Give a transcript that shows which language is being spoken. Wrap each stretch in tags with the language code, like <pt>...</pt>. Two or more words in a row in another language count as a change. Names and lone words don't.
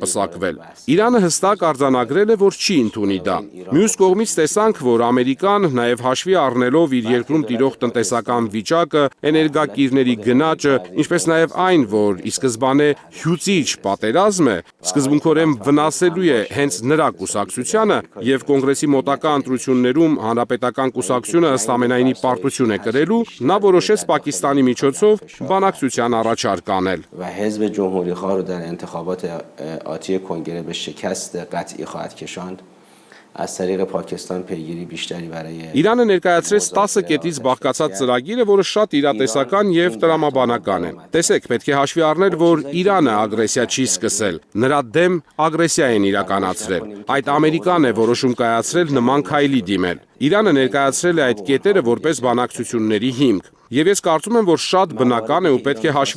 <hy>պսակվել։ Իրանը հստակ արձանագրել է, որ չի ընդունի դա։ Մյուս կողմից տեսանք, որ Ամերիկան նաև հաշվի առնելով իր երկրում տիրող տնտեսական վիճակը, էներգակիրների գնաճը, ինչպես նաև այն, որ ի սկզբանե հյուծիչ պատերազմ է, սկզբունքորեն վնասելու է հենց նրա կուսակցությանը եւ կոնգրեսի մոտակա ընտրություններում հանրապետական կուսակցությունը ըստ ամենայնի պարտություն է կրելու, նա որոշեց Պակիստանի միջոցով բանակցության առաջարկ անել։</hy> <fa>و حزب جمهوری‌خواه رو در انتخابات آتی کنگره به شکست قطعی خواهد کشاند. از طریق پاکستان پیگیری بیشتری برای</fa> <hy>Իրանը ներկայացրեց 10 կետից բաղկացած ծրագիրը, որը շատ իրատեսական եւ տրամաբանական է։ Տեսեք, պետք է հաշվի առնել, որ Իրանը ագրեսիա չի սկսել, նրա դեմ ագրեսիա են իրականացրել։ Այդ Ամերիկան է որոշում կայացրել նման քայլի դիմել։ Իրանը ներկայացրել է այդ կետերը որպես բանակցությունների հիմք։ Եվ ես կարծում եմ, որ շատ բնական է ու պետք է հաշվի</hy>